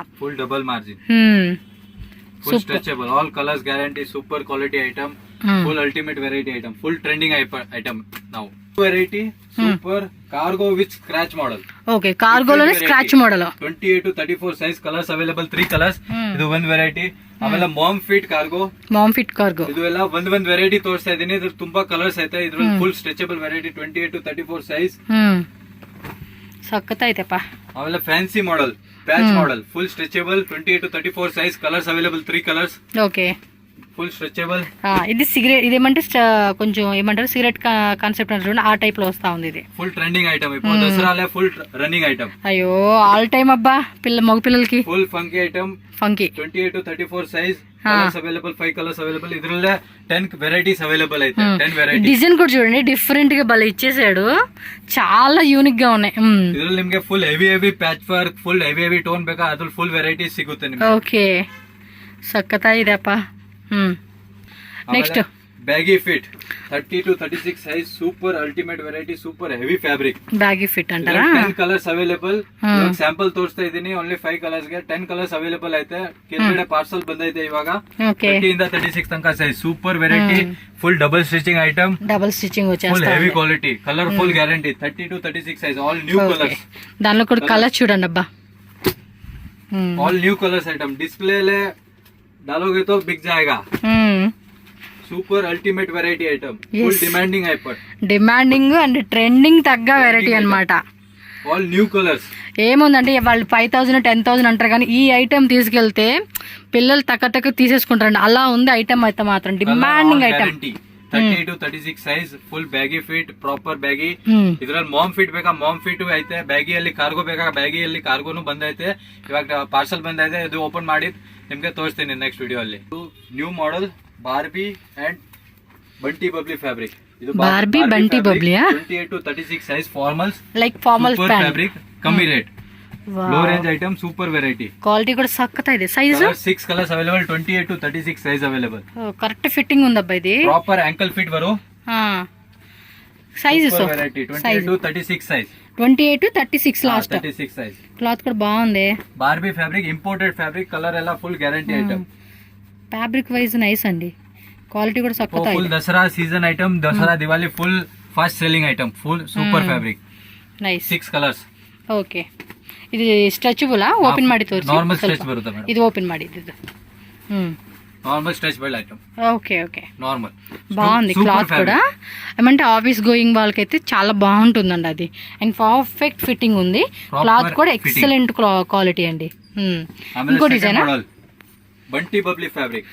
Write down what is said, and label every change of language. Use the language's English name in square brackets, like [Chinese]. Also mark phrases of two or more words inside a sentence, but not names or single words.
[English] full double margin full stretchable all colours guarantee super quality item full ultimate variety item full trending item now variety super cargo with scratch model [Telugu] ఓకే కార్గోలోనే [English] scratch model 28 to 34 size colours available [Kannada] 3 ಕಲರ್ಸ್ ಇದು ಒಂದು ವೆರೈಟಿ ಆಮೇಲೆ [English] mom fit cargo [Kannada] ಇದು ಎಲ್ಲ ಒಂದ್ ವೆರೈಟಿ ತೋರಿಸ್ತಾ ಇದೀನಿ ಇದ್ರ ತುಂಬಾ ಕಲರ್ಸ್ ಐತೆ ಇದ್ರಲ್ಲಿ [English] full stretchable variety 28 to 34 size [Kannada] ಸಕ್ಕತ್ತೈತೆಪ್ಪ [English] ಆಮೇಲೆ fancy model patch model full stretchable 28 to 34 size colours available 3 colours [Telugu] ఓకే [English] full stretchable [Telugu] ఇది సిగరెట్ ఇదేమంటే కొంచెం ఏమంటారు [English] cigarette concept [Telugu] అంటారు ఆ టైప్ లో వస్తా ఉంది ఇది [English] full trending item [Telugu] ఇప్పుడు దసరాలే [English] full running item [Telugu] అయ్యో [English] all time [Telugu] అబ్బా మగ పిల్లలకి [English] full funky item 28 to 34 size colours available 5 colours available ఇದ್ರಲ್ಲೇ 10 varieties available అయితే 10 వెరైటీస్ [Telugu] డిజైన్ కూడా చూడండి డిఫరెంట్ గా భలే ఇచ్చేసాడు చాలా యూనిక్ గా ఉన్నాయి [Kannada] ಇದ್ರಲ್ಲಿ ನಿಮಗೆ [English] full heavy patch work full heavy tone [Kannada] ಬೇಕಾ ಅದ್ರಲ್ಲಿ [English] full varieties [Kannada] ಸಿಗುತ್ತೆ ನಿಮಗೆ ಓಕೆ ಸಕ್ಕತ್ತ ಇದೆಪ್ಪ ನೆಕ್ಸ್ಟ್ [English] baggy fit 30 to 36 size super ultimate variety super heavy fabric baggy fit [Kannada] ಅಂತಾರಾ [English] 10 colours available [Kannada] ಇವಾಗ ಸ್ಯಾಂಪಲ್ ತೋರಿಸ್ತಾ ಇದೀನಿ [English] only 5 colours [Kannada] ಗೆ [English] 10 colours available [Kannada] ಐತೆ ಕೆಳಗಡೆ ಪಾರ್ಸಲ್ ಬಂದೈತೆ ಇವಾಗ 30 ಇಂದ 36 ತನಕ ಸೈಜ್ [English] super variety full double stitching item [Telugu] వచ్చేస్తా [English] full heavy quality colour full guarantee 30 to 36 size all new colours [Telugu] దానిలో కూడా కలర్ చూడండి అబ్బా [English] all new colours item display [Hindi] ले डालोगे तो बिक जाएगा [English] super ultimate variety item, full demanding item, demanding and trending [Telugu] తగ్గ వెరైటీ అన్నమాట. [English] all new colours. [Telugu] ఏముందంటే వాళ్ళు 5,000 10,000 అంటారు కానీ ఈ ఐటమ్ తీసుకెళ్తే పిల్లలు తక్క తీసేసుకుంటారండి. అలా ఉంది ఐటమ్ అయితే మాత్రం [English] demanding item. 30 to 36 size, full baggy fit, proper baggy. [Kannada] ಇದ್ರಲ್ಲಿ [English] mom fit [Kannada] ಬೇಕಾ [English] mom fit [Kannada] ಐತೆ, ಬ್ಯಾಗಿಯಲ್ಲಿ ಕಾರ್ಗೋ ಬೇಕಾ ಬ್ಯಾಗಿಯಲ್ಲಿ ಕಾರ್ಗೋನು ಬಂದೈತೆ. ಇವಾಗ ಪಾರ್ಸಲ್ ಬಂದೈತೆ, ಇದು ಓಪನ್ ಮಾಡಿ ನಿಮ್ಗೆ ತೋರಿಸ್ತೀನಿ [English] next video [Kannada] ಅಲ್ಲಿ. [English] new model Barbie and Bunty Bubbly fabric. [Kannada] ಇದು ಬಾರ್ಬಿ ಬಂಟಿ ಬಬ್ಲಿ [English] 28 to 36 size formals, like formal fabric, ಕಮ್ಮಿ rate, low range item, super variety, [Kannada] ಕ್ವಾಲಿಟಿ ಕೂಡ ಸಖತ್ ಇದೆ. ಸೈಜ್ [English] 6 colours available, 28 to 36 size available. correct fitting [Telugu] ఉందబ్బా ఇది. [English] proper ankle fit వరు. [Telugu] సైజెస్ [English] variety 28 to 36 size, 28 to 36 last. [Telugu] 36 సైజ్. క్లాత్ కూడా బాగుంది. [English] Barbie fabric, imported fabric, colour ಎಲ್ಲ full guarantee item. fabric wise nice [Telugu] అండి, క్వాలిటీ కూడా సఖత్ ಇದೆ. [English] full Dasara season item, Dasara Diwali full fast selling item, full super fabric. [Kannada] ನೈಸ್. 6 ಕಲರ್ಸ್. ಓಕೆ, ಇದು [English] stretchable open [Kannada] ಮಾಡಿ ತೋರಿಸಿ. [English] normal stretch [Kannada] ಬರುತ್ತೆ ಮೇಡಮ್. ಇದು ಓಪನ್ ಮಾಡಿ ಇದು. [English] normal stretchable item. okay okay, నార్మల్ [Telugu] బాగుంది క్లాత్ కూడా. ఏమంటే [English] office going [Telugu] వాళ్ళకైతే చాలా బాగుంటుందండి అది. అండ్ [English] perfect fitting [Telugu] ఉంది, క్లాత్ కూడా [English] excellent quality [Telugu] అండి. ఇంకో డిజైన్ బంటి బబ్లీ ఫ్యాబ్రిక్,